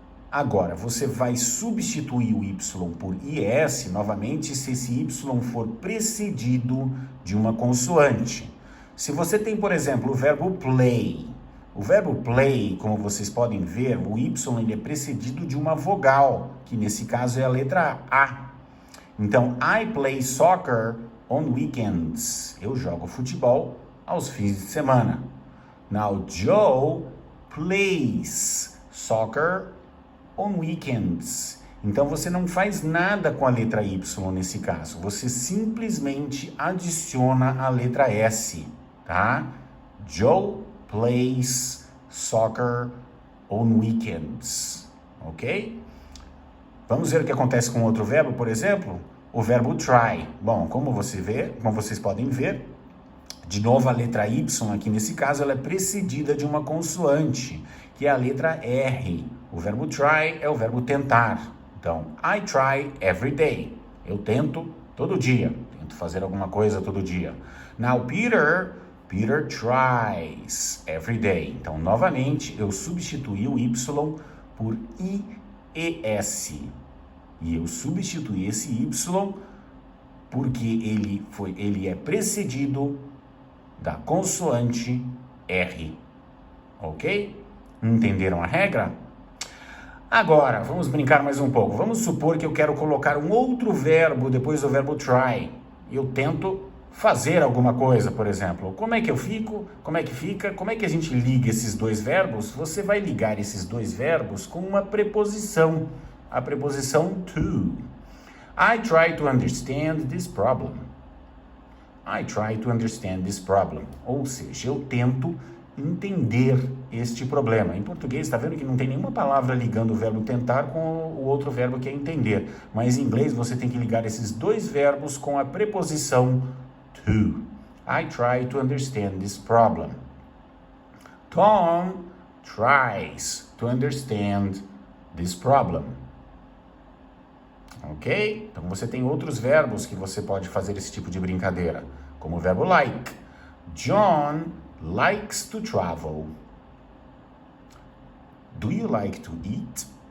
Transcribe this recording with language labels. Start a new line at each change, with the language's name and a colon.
Portuguese: Agora, você vai substituir o Y por IS novamente se esse Y for precedido de uma consoante. Se você tem, por exemplo, o verbo play. O verbo play, como vocês podem ver, o Y ele é precedido de uma vogal, que nesse caso é a letra A.
English: Então, I play soccer on weekends.
Portuguese: Eu jogo futebol aos fins de semana.
English: Now, Joe plays soccer on weekends.
Portuguese: Então, você não faz nada com a letra Y nesse caso. Você simplesmente adiciona a letra S, tá?
English: Joe plays soccer on weekends, ok?
Portuguese: Vamos ver o que acontece com outro verbo, por exemplo? O verbo try. Bom, como vocês podem ver, de novo a letra Y aqui nesse caso, ela é precedida de uma consoante, que é a letra R. O verbo try é o verbo tentar. Então,
English: I try every day.
Portuguese: Eu tento todo dia. Tento fazer alguma coisa todo dia.
English: Now, Peter tries every day.
Portuguese: Então, novamente, eu substituí o Y por IES. E eu substituí esse Y porque ele é precedido da consoante R. Ok? Entenderam a regra? Agora, vamos brincar mais um pouco. Vamos supor que eu quero colocar um outro verbo depois do verbo try. Eu tento fazer alguma coisa, por exemplo. Como é que eu fico? Como é que fica? Como é que a gente liga esses dois verbos? Você vai ligar esses dois verbos com uma preposição. A preposição to.
English: I try to understand this problem. I try to understand this problem.
Portuguese: Ou seja, eu tento entender este problema. Em português, está vendo que não tem nenhuma palavra ligando o verbo tentar com o outro verbo que é entender. Mas em inglês, você tem que ligar esses dois verbos com a preposição to.
English: I try to understand this problem. Tom tries to understand this problem. Ok?
Portuguese: Então você tem outros verbos que você pode fazer esse tipo de brincadeira, como o verbo like.
English: John likes to travel. Do you like to eat?